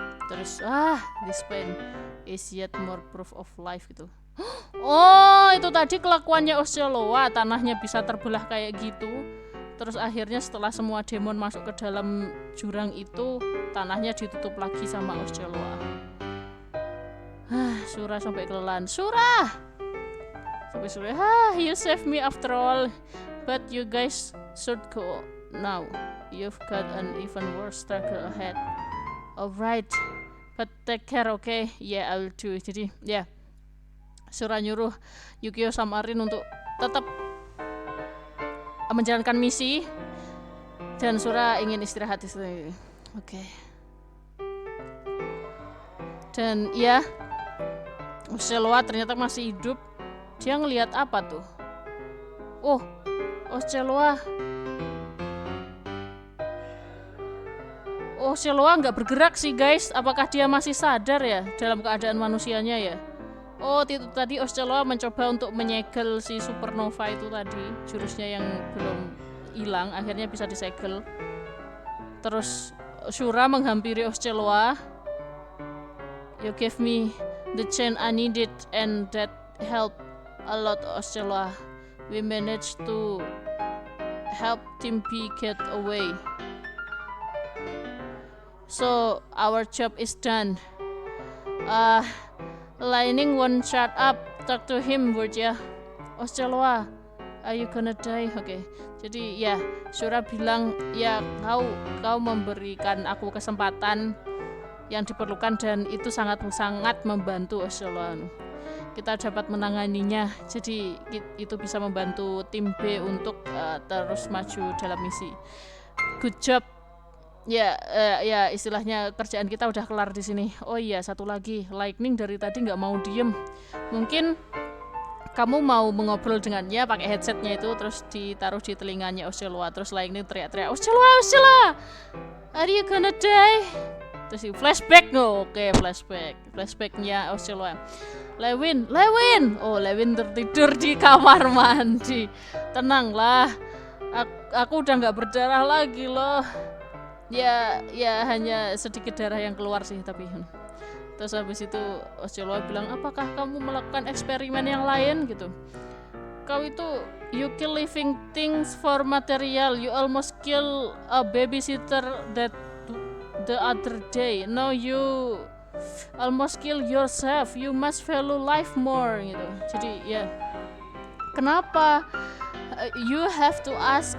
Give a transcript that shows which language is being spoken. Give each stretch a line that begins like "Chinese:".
English: Terus this pain is yet more proof of life gitu.
Indonesian: Oh, itu tadi kelakuannya Osceola, tanahnya bisa terbelah kayak gitu. Terus akhirnya setelah semua demon masuk ke dalam jurang itu, tanahnya ditutup lagi sama Osceola. Shura sampai kelelahan.
English: Shura, you saved me after all, but you guys should go now. You've got an even worse struggle ahead. Alright, but take care, okay? Yeah, I will do.
Indonesian: Jadi, ya, Shura nyuruh Yukio sama Rin untuk tetap menjalankan misi, dan Shura ingin istirahat di sini. Oke. Dan ya, Osceola ternyata masih hidup. Dia ngelihat apa tuh? Oh, Osceola nggak bergerak sih guys. Apakah dia masih sadar ya dalam keadaan manusianya ya? Oh, itu tadi Osceola mencoba untuk menyegel si supernova itu tadi, jurusnya yang belum hilang, akhirnya bisa disegel. Terus Shura menghampiri Osceola.
English: You gave me the chain I needed and that helped a lot, Osceola. We managed to help Team B get away. So our job is done. Lightning won't shut up. Talk to him, would ya? Osceola, Are you gonna die? Oke.
Indonesian: Jadi ya, Shura bilang ya kau memberikan aku kesempatan yang diperlukan dan itu sangat membantu Oceloa. Kita dapat menanganinya. Jadi itu bisa membantu tim B untuk terus maju dalam misi.
English: Good job.
Indonesian: Ya istilahnya kerjaan kita udah kelar di sini. Oh iya, satu lagi, Lightning dari tadi nggak mau diem. Mungkin kamu mau mengobrol dengannya pakai headsetnya itu, terus ditaruh di telinganya Oceloa, terus Lightning teriak-teriak, Oceloa,
English: are you gonna die?
Indonesian: Terus flashback, oke, flashbacknya Oceloa. Lewin, Lewin tertidur di kamar mandi. Tenanglah, aku udah nggak berdarah lagi loh. Ya hanya sedikit darah yang keluar sih tapi. Terus habis itu Oceloa bilang, apakah kamu melakukan eksperimen yang lain gitu? Kau itu
English: you kill living things for material. You almost kill a babysitter that the other day. Now you almost kill yourself. You must value life more gitu.
Indonesian: Jadi ya, kenapa
English: you have to ask?